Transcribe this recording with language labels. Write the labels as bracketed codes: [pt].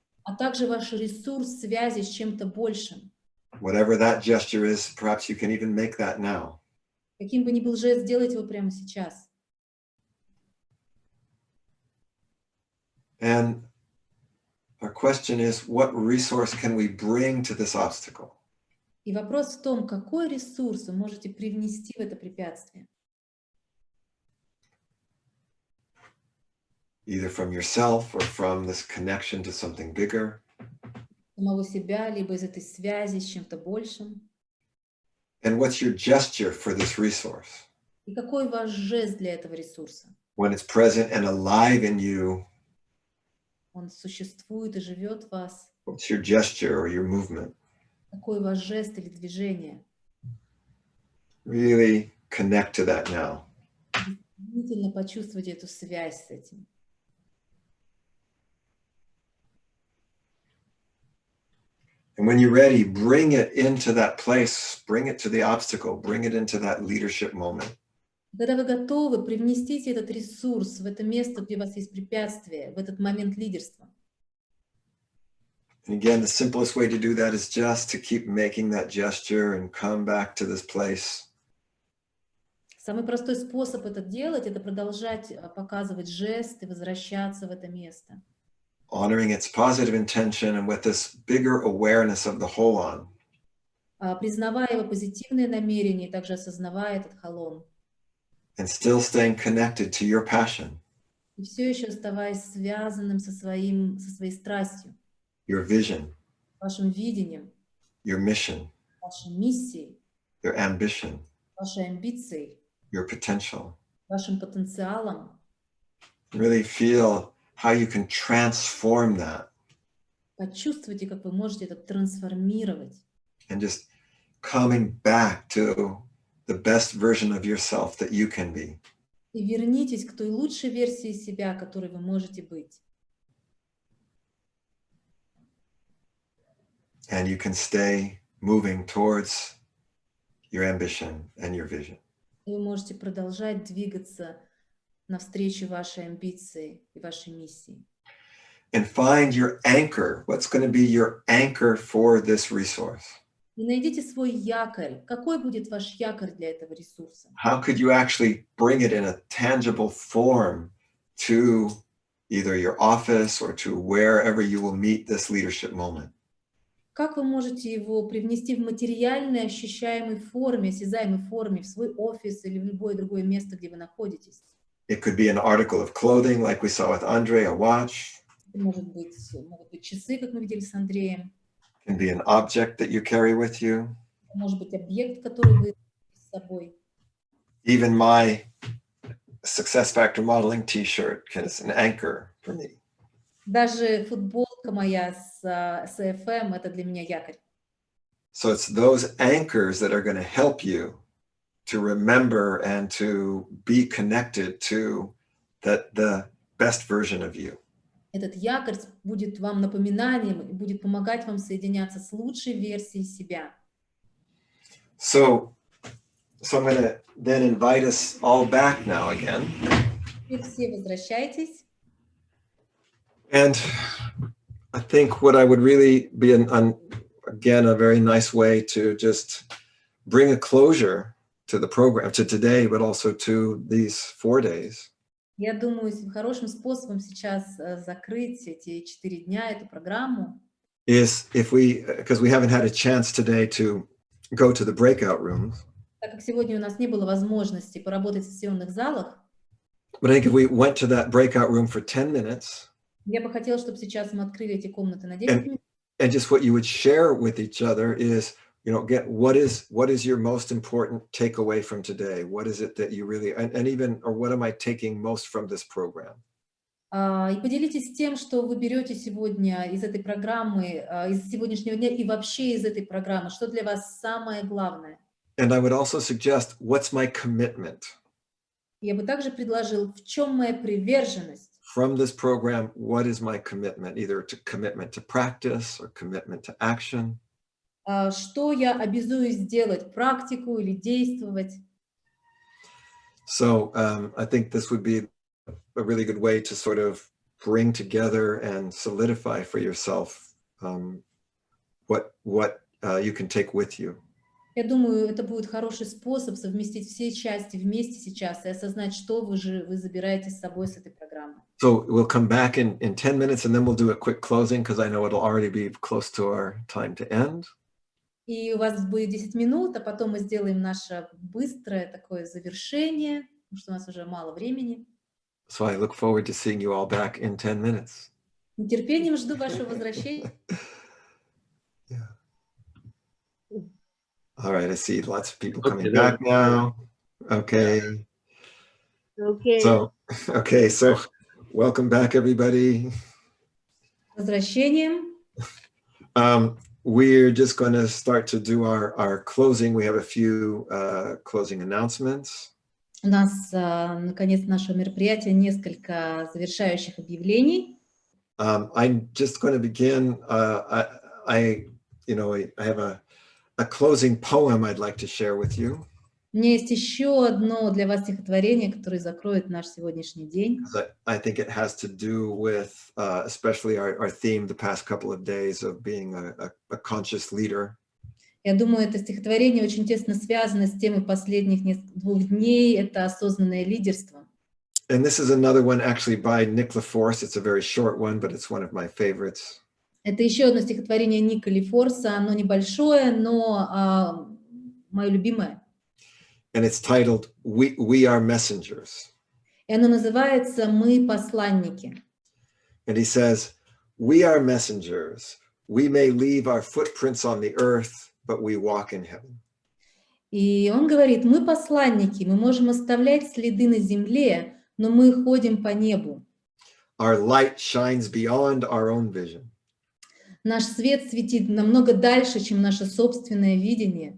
[ru] А также ваш ресурс связи с чем-то большим. [en] Whatever that gesture is, perhaps you can even make that now. [ru] Каким бы ни был жест, сделайте его прямо сейчас. [en] And our question is, what resource can we bring to this obstacle? [ru] И вопрос в том, какой ресурс вы можете привнести в это препятствие. [en] Either from yourself or from this connection to something bigger. [ru] Самого себя, либо из этой связи с чем-то большим. [en] And what's your gesture for this resource? [ru] И какой ваш жест для этого ресурса? [en] When it's present and alive in you, [ru] Он существует и живет в вас. [en] what's your gesture or your movement? [ru] Какой ваш жест или движение? [en] Really connect to that now. [ru] Действительно почувствуйте эту связь с этим. [en] And when you're ready, bring it into that place, bring it to the obstacle, bring it into that leadership moment. [ru] Когда вы готовы, привнестите этот ресурс в это место, где у вас есть препятствие, в этот момент лидерства. [en] And again, the simplest way to do that is just to keep making that gesture and come back to this place. [ru] Самый простой способ это делать, это продолжать показывать жест и возвращаться в это место. [en] Honoring its positive intention and with this bigger awareness of the whole on. [ru] Признавая его позитивные намерения и также осознавая этот халон. [en] And still staying connected to your passion. [ru] И все еще оставаясь связанным со своей страстью. [en] Your vision. [ru] Вашим видением. [en] Your mission. [ru] Вашей миссией. [en] Your ambition. [ru] Вашей амбицией. [en] Your potential. [ru] Вашим потенциалом. [en] Really feel how you can transform that. [ru] Почувствуйте, как вы можете это трансформировать. [en] And just coming back to the best version of yourself that you can be. [ru] И вернитесь к той лучшей версии себя, которой вы можете быть. [en] And you can stay moving towards your ambition and your vision. [ru] И вы можете продолжать двигаться навстречу вашей амбиции и вашей миссии. [en] And find your anchor. What's going to be your anchor for this resource? [ru] И найдите свой якорь. Какой будет ваш якорь для этого ресурса? [en] How could you actually bring it in a tangible form to either your office or to wherever you will meet this leadership moment? [ru] Как вы можете его привнести в материальной, ощущаемой форме, осязаемой форме, в свой офис или в любое другое место, где вы находитесь? [en] It could be an article of clothing, like we saw with Andre, a watch. [ru] Могут быть часы, как мы видели с Андреем. [en] It can be an object that you carry with you. [ru] Может быть объект, который вы с с собой. [en] Even my Success Factor modeling t-shirt is an anchor for me. [ru] Даже футболка моя с FM — это для меня якорь. [en] So it's those anchors that are going to help you to remember and to be connected to the best version of you. [ru] Этот якорь будет вам напоминанием и будет помогать вам соединяться с лучшей версией себя. [en] So I'm going to then invite us all back now again. [ru] Теперь все возвращайтесь. [en] And I think what I would really be, again, a very nice way to just bring a closure to the program, to today, but also to these 4 days. [ru] Я думаю, хорошим способом сейчас закрыть эти 4 дня, эту программу, [en] Is if we, because we haven't had a chance today to go to the breakout rooms. [ru] так как сегодня у нас не было возможности поработать в сессионных залах, [en] But I think if we went to that breakout room for 10 minutes, [ru] я бы хотела, чтобы сейчас мы открыли эти комнаты на 10 минут. [en] and just what you would share with each other is, you know, get what is your most important takeaway from today? What is it that you really, and even, or what am I taking most from this program? [ru] И поделитесь тем, что вы берете сегодня из этой программы, из сегодняшнего дня и вообще из этой программы, что для вас самое главное. [en] And I would also suggest, what's my commitment? [ru] Я бы также предложил, в чем моя приверженность. [en] From this program, what is my commitment? Either to commitment to practice or commitment to action. [ru] Что я обязуюсь сделать, практику или действовать. [en] So I think this would be a really good way to sort of bring together and solidify for yourself what you can take with you. [ru] Я думаю, это будет хороший способ совместить все части вместе сейчас и осознать, что вы забираете с собой с этой программы. [en] So we'll come back in 10 minutes and then we'll do a quick closing because I know it'll already be close to our time to end. [ru] И у вас будет 10 минут, а потом мы сделаем наше быстрое такое завершение, потому что у нас уже мало времени. [en] So I look forward to seeing you all back in 10 minutes. [ru] С нетерпением жду вашего возвращения. [en] Yeah. All right, I see lots of people coming back now. Okay. Okay. So welcome back, everybody. [ru] Возвращением. [en] We're just going to start to do our closing. We have a few closing announcements. [ru] У нас, наконец, нашего мероприятия несколько завершающих объявлений. [en] I'm just going to begin. I have a closing poem I'd like to share with you. [ru] У меня есть еще одно для вас стихотворение, которое закроет наш сегодняшний день. [en] I think it has to do with especially our theme the past couple of days of being a conscious leader. [ru] Я думаю, это стихотворение очень тесно связано с темой последних 2 дней, это осознанное лидерство. [en] And this is another one actually by Nicola Force. It's a very short one, but it's one of my favorites. [ru] Это еще одно стихотворение Николи Форса, оно небольшое, но мое любимое. [en] And it's titled We Are Messengers. [ru] И оно называется «Мы посланники». [en] And he says, we are messengers. We may leave our footprints on the earth, but we walk in heaven. [ru] И он говорит, мы посланники, мы можем оставлять следы на земле, но мы ходим по небу. [en] Our light shines beyond our own vision. [ru] Наш свет светит намного дальше, чем наше собственное видение.